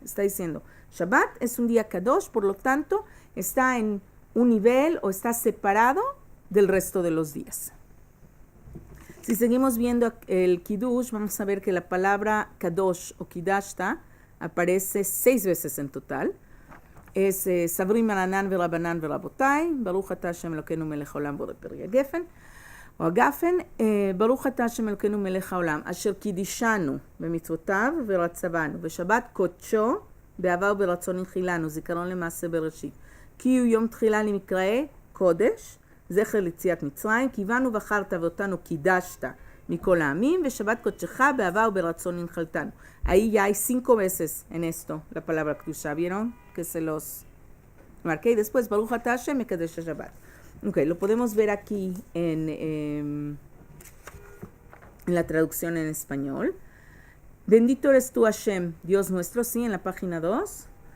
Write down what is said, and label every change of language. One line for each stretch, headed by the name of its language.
Spanish: Está diciendo, Shabbat es un día Kadosh, por lo tanto, está en un nivel o está separado del resto de los días. Si seguimos viendo el Kiddush, vamos a ver que la palabra Kadosh o Kidashta aparece 6 veces en total.
Hebrew: Es Sabrim Aranan Verabanan Verabotai, Baruch Ata Hashem Elokeinu Melech Haolam Borei Peri Gefen, או הגפן, ברוך אתה השם אלוקינו מלך העולם, אשר קידישנו במצוותיו ורצבנו, ושבת קודשו באהבה וברצון הנחילנו, זיכרון למעשה בראשית. כי הוא יום תחילה למקראי קודש, זכר ליציאת מצרים, כי הבנו בחרת ואותנו קידשת מכל העמים, ושבת קודשך באהבה וברצון הנחלתנו.
Spanish: Ahí ya hay 5 veces en esto la palabra Kedusha, ¿vieron? Que se los marqué. Y después,
Hebrew: Baruch Ata Hashem Mekadesh Shabbat.
Spanish: Ok, lo podemos ver aquí en en la traducción en español. Bendito eres tú, Hashem, Dios nuestro, sí, en la página 2.